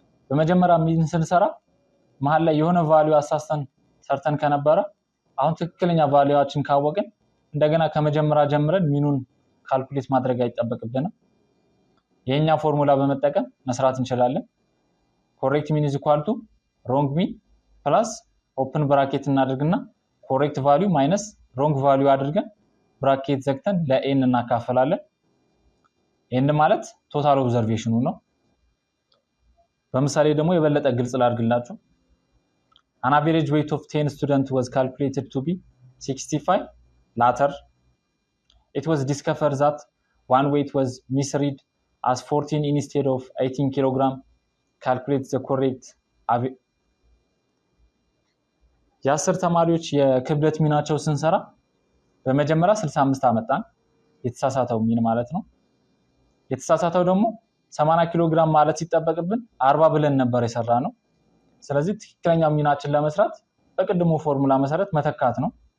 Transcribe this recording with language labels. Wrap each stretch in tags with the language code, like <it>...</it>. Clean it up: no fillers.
<am>በመጀመሪያ ሚን ስንሰራ መሃል ላይ የሆነ ቫልዩ አሳስተን ሰርተን ከነበረ አሁን ትክክለኛ ቫልዩዋችን ካወቅን እንደገና ከመጀመሪያ ጀምረን ሚኑን ካልኩሌት ማድረግ አይጠበቅብንም። የኛ ፎርሙላ በመጠቀም መስራት እንችላለን።</am> <en>correct mean is equal to wrong mean plus open bracket</en> <am>እናድርግና ኮሬክት ቫልዩ ማይነስ ሮንግ ቫልዩ አድርገን ብራኬት ዘግተን ለኤን እናካፈላለን። ኤን ማለት ቶታል ኦብዘርቬሽኑ ነው። በምሳሌ ደግሞ የበለጠ ግልጽ ላድርግላችሁ።</am> <en>An average weight of 10 students was calculated to be 65. Later, it was discovered that one weight was misread as 14 instead of 18 kg. Calculate the correct</en> <am>የ10 ተማሪዎች የክብደት ሚናቸው ስንሰራ በመጀመሪያ 65 አመጣን፣ የተሳሳተው ሚን ማለት ነው። የተሳሳተው ደግሞ 80 ኪሎ ግራም ማለት ሲጠበቅብን 40 ብለን ነበር የሰራነው። ስለዚህ ትክክለኛው ሚናችን ለመስራት በቅድሙ ፎርሙላ መሰረት መተካት ነው።</am>